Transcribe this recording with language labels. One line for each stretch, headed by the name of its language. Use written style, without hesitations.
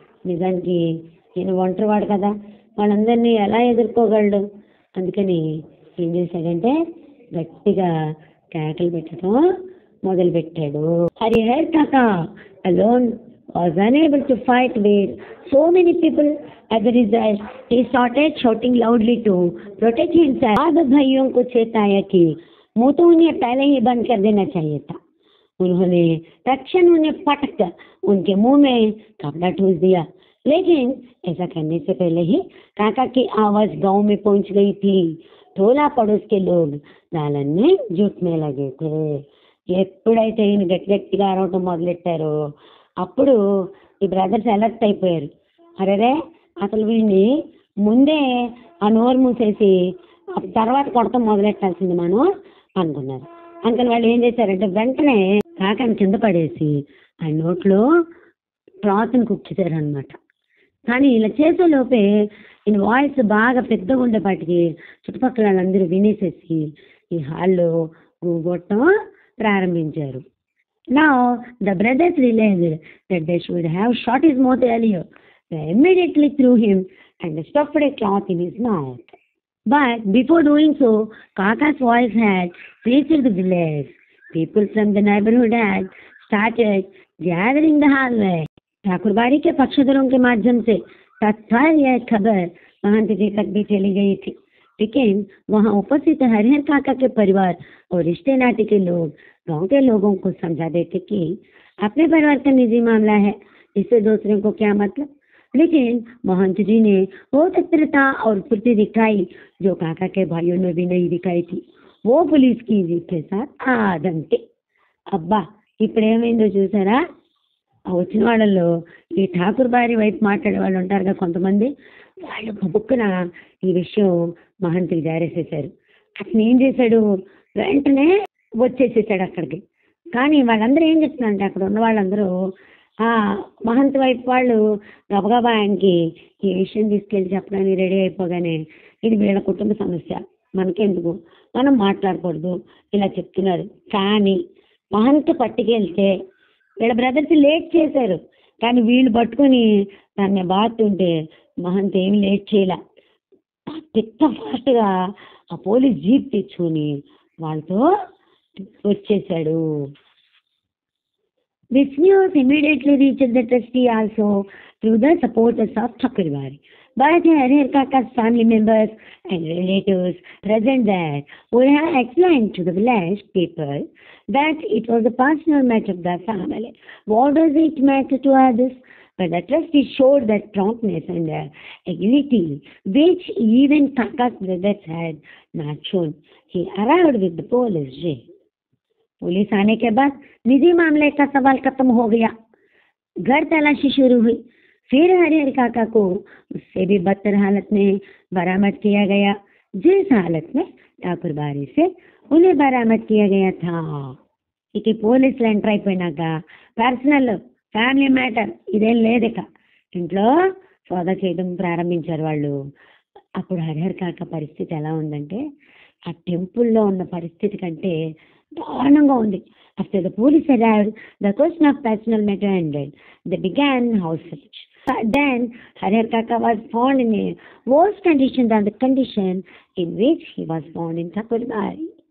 Telugu: నిజానికి నేను ఒంటరివాడు కదా, వాళ్ళందరినీ ఎలా ఎదుర్కోగలడు? అందుకని ఏం చేశాడంటే గట్టిగా కేకలు పెట్టడం మొదలుపెట్టాడు.
English: Harihar Kaka alone was unable to fight with so many people. As a result, he started shouting loudly to protect himself.
Hindi: अब भाइयों को चेताया कि मुंह तो उन्हें पहले ही बंद कर देना चाहिए था. उन्होंने तक्षण उन्हें पटक कर उनके मुंह में कपड़ा ठूस दिया. लेकिन ऐसा करने से पहले ही काका की आवाज गांव में पहुंच गई थी. टोला पड़ोस के लोग दालन में जुटने लगे थे.
Telugu: ఎప్పుడైతే ఈయన గట్టి గట్టిగా అరవటం మొదలెట్టారో అప్పుడు ఈ బ్రదర్స్ అలర్ట్ అయిపోయారు. అరేరే అసలు వీడిని ముందే ఆ నోరు మూసేసి తర్వాత కొడతాం మొదలెట్టాల్సింది మనం అనుకున్నారు. అందుకని వాళ్ళు ఏం చేశారంటే వెంటనే కాకాని కింద పడేసి ఆ నోట్లో క్లాత్ని కుక్కిశారు అనమాట. కానీ ఇలా చేసేలోపే ఈయన వాయిస్ బాగా పెద్దగా ఉండేపాటికి చుట్టుపక్కల వాళ్ళందరూ వినేసేసి ఈ హాల్లో గూగొట్టం ప్రారంభించారు.
English: Now the brothers realized that they should have shot his mouth earlier. They immediately threw him and stuffed a cloth in his mouth. But before doing so, Kaka's voice had reached the village. People from the neighborhood had started gathering the hallway.
Hindi: ठाकुरबाड़ी के पक्षधरों के माध्यम से तत्काल यह खबर महंत जी तक भी चली गई थी. लेकिन वहां उपस्थित हरिहर काका के परिवार और रिश्ते नाते के लोग गांव के लोगों को समझा देते कि अपने परिवार का निजी मामला है, इससे दूसरे को क्या मतलब. लेकिन महंत जी ने वो तत्परता और फुर्ती दिखाई जो काका के भाइयों ने भी नहीं दिखाई थी. वो पुलिस की जीप के साथ आदमते.
Telugu: అబ్బా ఇప్పుడు ఏమైందో చూసారా? వచ్చిన వాళ్ళలో ఈ ఠాకూర్ బారి వైపు మాట్లాడే వాళ్ళు ఉంటారుగా కొంతమంది, వాళ్ళు బుక్కున ఈ విషయం మహంత్కి జారేసేసారు. అతను ఏం చేశాడు, వెంటనే వచ్చేసేసాడు అక్కడికి. కానీ వాళ్ళందరూ ఏం చెప్తున్నారంటే అక్కడ ఉన్న వాళ్ళందరూ ఆ మహంత్ వైపు వాళ్ళు గబగబా ఆయనకి ఈ విషయం తీసుకెళ్ళి చెప్పడానికి రెడీ అయిపోగానే ఇది వీళ్ళ కుటుంబ సమస్య, మనకెందుకు, మనం మాట్లాడకూడదు ఇలా చెప్తున్నారు. కానీ మహంత్ పట్టుకెళ్తే వీళ్ళ బ్రదర్స్ లేట్ చేశారు, కానీ వీళ్ళు పట్టుకొని దాన్ని బాగుంటే మహంత్ ఏమి లేట్ చేయలే. పెద్ద ఫాస్ట్గా ఆ పోలీస్ జీప్ తెచ్చుకొని వాళ్ళతో వచ్చేసాడు.
English: This news immediately reached the trustee also through the supporters of Thakur Bari. But Harher Kaka's family members and relatives present there would have explained to the village people that it was a personal matter of the family. What does it matter to others? But the trustee showed that promptness and agility which even Kaka's brothers had not shown. He arrived with the police jail.
Hindi: Police आने के बाद निजी मामले का सवाल खत्म हो गया. घर तलाशी शुरू हुई. फिर हरिहर काका को उससे भी बदतर हालत में बरामद किया गया, जिस हालत में ठाकुर बारी से उन्हें बरामद किया गया था.
Telugu: ఇక పోలీసులు ఎంటర్ అయిపోయినాక పర్సనల్ ఫ్యామిలీ మ్యాటర్ ఇదేం లేదిక, ఇంట్లో సోదా చేయడం ప్రారంభించారు వాళ్ళు. అప్పుడు హరిహర్ కాక పరిస్థితి ఎలా ఉందంటే ఆ టెంపుల్లో ఉన్న పరిస్థితి కంటే దారుణంగా ఉంది.
English: After the police arrived, the question of personal matter ended. They began house search. Then Harher Kaka was found in a worse condition than the condition in which he was found in Thakur Bari.